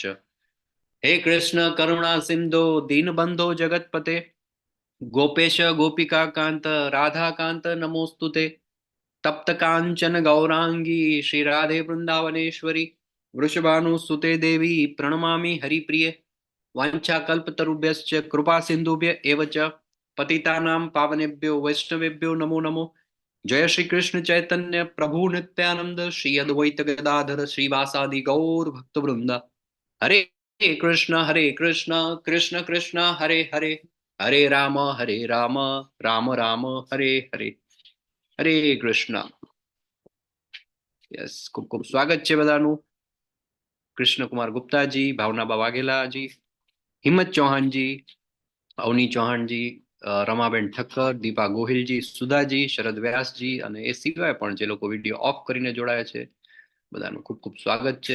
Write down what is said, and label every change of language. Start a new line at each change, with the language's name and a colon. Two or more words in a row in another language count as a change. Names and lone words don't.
Sanskrit: हे कृष्ण करुणा सिन्धो दीनबन्धो जगत्पते गोपेश गोपिका कान्त राधा कान्त नमोऽस्तुते. तप्त काञ्चन गौराङ्गि श्री राधे वृन्दावनेश्वरि वृषभानुसुते देवि प्रणमामि हरिप्रिये. वाञ्छाकल्पतरुभ्यश्च कृपा सिन्धुभ्य एव च पतितानां पावनेभ्यो वैष्णवेभ्यो नमो नमो. जय श्री कृष्ण चैतन्य प्रभु नित्यानंद श्री अद्वैत गदाधर श्रीवासादि गौर भक्त वृंद. हरे कृष्ण कृष्ण कृष्ण हरे हरे, हरे राम राम राम हरे हरे, हरे कृष्ण.
Gujarati: યસ, ખૂબ ખૂબ સ્વાગત છે બધાનું. કૃષ્ણ કુમાર ગુપ્તાજી, ભાવનાબા વાઘેલાજી, હિંમત ચૌહાણજી, અવની ચૌહાણજી, રમાબેન ઠક્કર, દીપા ગોહિલજી, સુધાજી, શરદ વ્યાસજી અને એ સિવાય પણ જે લોકો વિડીયો ઓફ કરીને જોડાયા છે બધાનું ખૂબ ખૂબ સ્વાગત છે.